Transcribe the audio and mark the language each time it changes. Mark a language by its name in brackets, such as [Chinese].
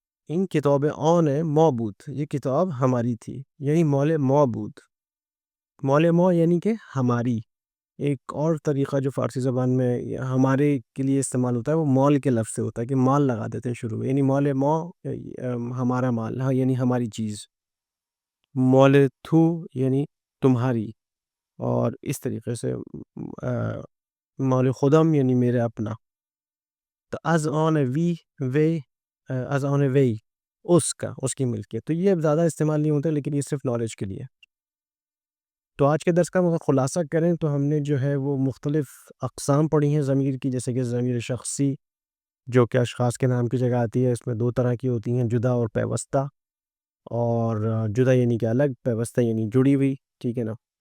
[Persian] این کتاب آن ما بود، [Urdu] یہ کتاب ہماری تھی یعنی [Persian] مال ما بود. [Urdu] مال ما یعنی کہ ہماری. ایک اور طریقہ جو فارسی زبان میں ہمارے کے لیے استعمال ہوتا ہے وہ مال کے لفظ سے ہوتا ہے کہ مال لگا دیتے ہیں شروع میں، یعنی مال ما ہمارا مال، ہاں یعنی ہماری چیز. مال تو یعنی تمہاری. اور اس طریقے سے مال خودم یعنی میرے اپنا. [Persian] تو از آن وی وی از آن وی [Urdu] اس کی ملکیت. تو یہ زیادہ استعمال نہیں ہوتا لیکن یہ صرف نالج کے لیے. تو آج کے درس کا خلاصہ کریں تو ہم نے جو ہے وہ مختلف اقسام پڑھی ہیں ضمیر کی، جیسے کہ ضمیر شخصی جو کہ اشخاص کے نام کی جگہ آتی ہے. اس میں دو طرح کی ہوتی ہیں، جدا اور پیوستہ. اور جدا یعنی کہ الگ، پیوستہ یعنی جڑی ہوئی، ٹھیک ہے نا.